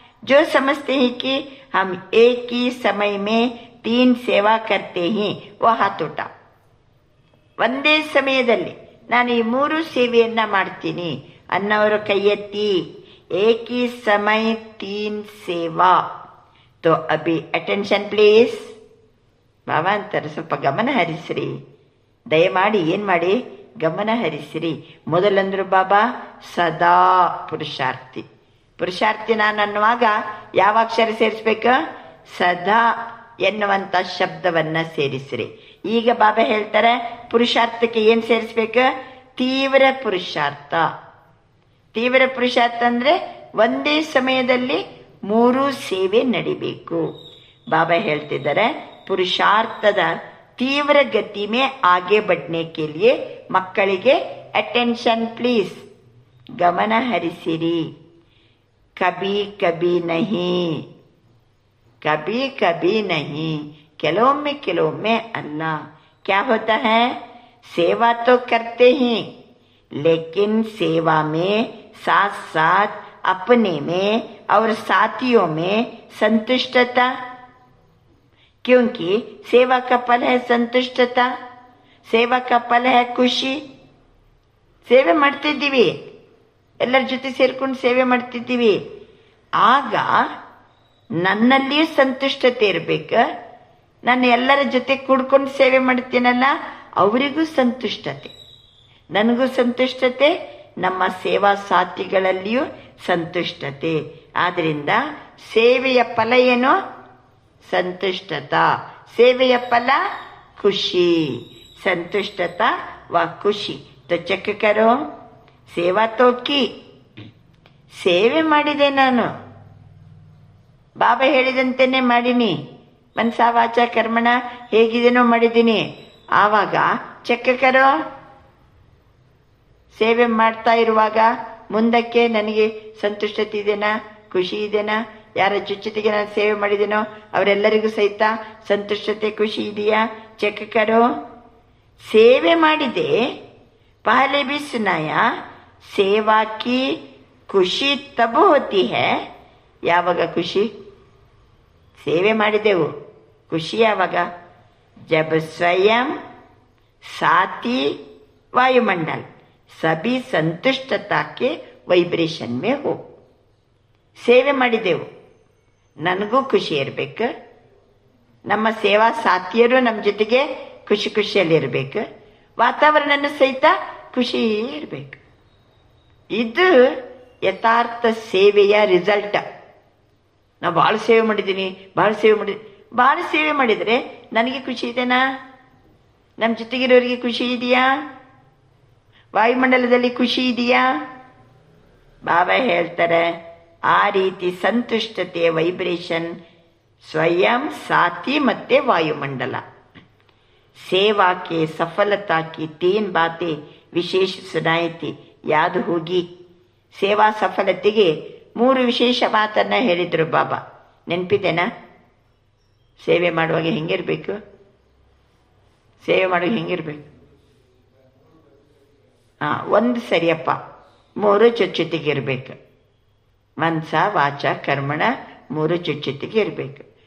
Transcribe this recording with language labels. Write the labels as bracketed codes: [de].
[hi] जो समझते हैं कि हम एक ही समय में 3 सेवा करते हैं वो हाथ उठा. [kn] ಒಂದೇ ಸಮಯದಲ್ಲಿ ನಾನು ಈ 3 ಸೇವೆಯನ್ನ ಮಾಡ್ತೀನಿ ಅನ್ನೋರು ಕೈ ಎತ್ತಿ. [hi] एक ही समय 3 सेवा. तो अभी अटेंशन प्लीज. [kn] ಬಾಬಾ ಅಂತಾರೆ, ಸ್ವಲ್ಪ ಗಮನ ಹರಿಸ್ರಿ, ದಯಮಾಡಿ ಏನ್ ಮಾಡಿ ಗಮನ ಹರಿಸಿರಿ. ಮೊದಲಂದ್ರು ಬಾಬಾ ಸದಾ ಪುರುಷಾರ್ಥಿ. ಪುರುಷಾರ್ಥಿ ನಾನು ಅನ್ನುವಾಗ ಯಾವ ಅಕ್ಷರ ಸೇರಿಸ್ಬೇಕು? ಸದಾ ಎನ್ನುವಂಥ ಶಬ್ದವನ್ನ ಸೇರಿಸ್ರಿ. ಈಗ ಬಾಬಾ ಹೇಳ್ತಾರೆ ಪುರುಷಾರ್ಥಕ್ಕೆ ಏನ್ ಸೇರಿಸ್ಬೇಕು? ತೀವ್ರ ಪುರುಷಾರ್ಥ. ತೀವ್ರ ಪುರುಷಾರ್ಥ ಅಂದ್ರೆ ಒಂದೇ ಸಮಯದಲ್ಲಿ 3 ಸೇವೆ ನಡಿಬೇಕು. ಬಾಬಾ ಹೇಳ್ತಿದ್ದಾರೆ ಪುರುಷಾರ್ಥದ ತೀವ್ರ ಗತಿ [hi] ಮೇ ಆಗೆ ಬಡ್ನೆ ಕೆ ಲಿಯೆ [kn] ಮಕ್ಕಳಿಗೆ ಅಟೆನ್ಷನ್ ಪ್ಲೀಸ್, ಗಮನ ಹರಿಸಿರಿ. [hi] ಕಬಿ ಕಬಿ ನಹಿ, ಕಬಿ ಕಬಿ ನಹಿ, [kn] ಕೆಲವೊಮ್ಮೆ ಕೆಲವೊಮ್ಮೆ ಅಲ್ಲ. [hi] क्या होता है? सेवा तो करते ही, लेकिन सेवा में साथ साथ अपने में और साथियों में संतुष्टता, क्योंकि सेवा का फल है संतुष्टता, सेवा का फल है ಖುಷಿ. [kn] ಸೇವೆ ಮಾಡ್ತಿದ್ದೀವಿ, ಎಲ್ಲರ ಜೊತೆ ಸೇರ್ಕೊಂಡು ಸೇವೆ ಮಾಡ್ತಿದ್ದೀವಿ. ಆಗ ನನ್ನಲ್ಲಿಯೂ ಸಂತುಷ್ಟತೆ ಇರಬೇಕು. ನಾನು ಎಲ್ಲರ ಜೊತೆ ಕೂಡ್ಕೊಂಡು ಸೇವೆ ಮಾಡ್ತೀನಲ್ಲ, ಅವರಿಗೂ ಸಂತುಷ್ಟತೆ, ನನಗೂ ಸಂತುಷ್ಟತೆ, ನಮ್ಮ ಸೇವಾ ಸಾಥಿಗಳಲ್ಲಿಯೂ ಸಂತುಷ್ಟತೆ. ಆದ್ರಿಂದ ಸೇವೆಯ ಫಲ ಏನು? ಸಂತುಷ್ಟತಾ. ಸೇವೆಯ ಫಲ ಖುಷಿ. ಸಂತುಷ್ಟತಾ ವ ಖುಷಿ. [hi] तो ಚೆಕ್ ಕರೋ, ಸೇವಾ ತೋಕಿ, [kn] ಸೇವೆ ಮಾಡಿದೆ ನಾನು, ಬಾಬಾ ಹೇಳಿದಂತೆಯೇ ಮಾಡಿನಿ, ಮನಸ ವಾಚ ಕರ್ಮಣ ಹೇಗಿದೇನೋ ಮಾಡಿದ್ದೀನಿ. ಆವಾಗ [hi] ಚೆಕ್ ಕರೋ, [kn] ಸೇವೆ ಮಾಡ್ತಾ ಇರುವಾಗ ಮುಂದಕ್ಕೆ ನನಗೆ ಸಂತುಷ್ಟತೆ ಇದೆನಾ, ಖುಷಿ ಇದೆನಾ, ಯಾರ ಜೊತೆಗೆ ನಾನು ಸೇವೆ ಮಾಡಿದೇನೋ ಅವರೆಲ್ಲರಿಗೂ ಸಹಿತ ಸಂತುಷ್ಟತೆ ಖುಷಿ ಇದೆಯಾ? [hi] ಚೆಕ್ ಕರೋ. [kn] ಸೇವೆ ಮಾಡಿದೆ, [hi] पहले भी सुनाया, सेवा की खुशी तब होती है, [kn] ಯಾವಾಗ ಖುಷಿ? ಸೇವೆ ಮಾಡಿದೆವು, ಖುಷಿ ಯಾವಾಗ? [hi] जब स्वयं साथी वायुमंडल सभी संतुष्टता के ವೈಬ್ರೇಷನ್ ಮೇ ಹೋ. [kn] ಸೇವೆ ಮಾಡಿದೆವು, ನನಗೂ ಖುಷಿ ಇರಬೇಕು, ನಮ್ಮ ಸೇವಾ ಸಾಥಿಯರು ನಮ್ಮ ಜೊತೆಗೆ ಖುಷಿ ಖುಷಿಯಲ್ಲಿರ್ಬೇಕು, ವಾತಾವರಣನೂ ಸಹಿತ ಖುಷಿ ಇರಬೇಕು. ಇದು ಯಥಾರ್ಥ ಸೇವೆಯ ರಿಸಲ್ಟ್. ನಾವು ಭಾಳ ಸೇವೆ ಮಾಡಿದ್ದೀನಿ, ಭಾಳ ಸೇವೆ ಮಾಡಿದರೆ ನನಗೆ ಖುಷಿ ಇದೆನಾ? ನಮ್ಮ ಜೊತೆಗಿರೋರಿಗೆ ಖುಷಿ ಇದೆಯಾ? ವಾಯುಮಂಡಲದಲ್ಲಿ ಖುಷಿ ಇದೆಯಾ? ಬಾಬಾ ಹೇಳ್ತಾರೆ ಆ ರೀತಿ ಸಂತುಷ್ಟತೆಯ ವೈಬ್ರೇಷನ್ ಸ್ವಯಂ ಸಾಥಿ ಮತ್ತೆ ವಾಯುಮಂಡಲ. [hi] सेवा के सफलता की 3 बातें विशेष सुनाई थी, याद होगी. [kn] ಸೇವಾ ಸಫಲತೆಗೆ 3 ವಿಶೇಷ ಮಾತನ್ನ ಹೇಳಿದ್ರು ಬಾಬಾ, ನೆನಪಿದೆನಾ? ಸೇವೆ ಮಾಡುವಾಗ ಹೆಂಗಿರ್ಬೇಕು? ಸೇವೆ ಮಾಡುವಾಗ ಹೆಂಗಿರ್ಬೇಕು? ಒಂದು ಸರಿಯಪ್ಪ, 3 ಜೊತೆಗೆ ಇರಬೇಕು. ಮನಸ ವಾಚ ಕರ್ಮಣ 3 ಜೊತೆಗೆ ಇರಬೇಕು.